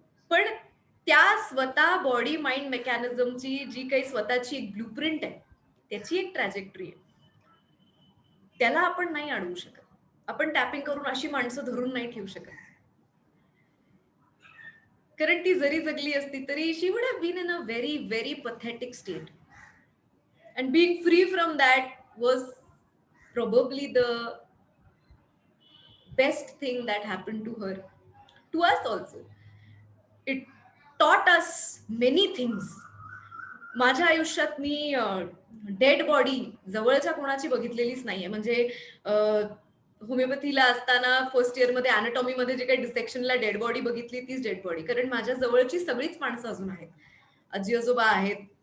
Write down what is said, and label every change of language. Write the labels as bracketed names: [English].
[Marathi] पण त्या स्वतः बॉडी माइंड मेकॅनिझमची जी काही स्वतःची एक ब्लूप्रिंट आहे, त्याची एक ट्रॅजेक्टरी आहे, त्याला आपण नाही अडवू शकत. आपण टॅपिंग करून अशी माणसं धरून नाही ठेवू शकत. कारण ती जरी जगली असती तरी [English] She would have been in a very very pathetic state. And being free from that was probably the best thing that happened to her, to us also. It taught us many things. [Marathi] माझ्या आयुष्यात मी dead body जवळच्या कोणाची बघितलेलीच नाहीये. म्हणजे होमिओपॅथीला असताना first इयरमध्ये अॅनाटॉमीमध्ये जे काही डिसेक्शनला डेड बॉडी बघितली तीच डेड बॉडी. कारण माझ्या जवळची सगळीच माणसं अजून आहेत. आजी-आजोबा आहेत.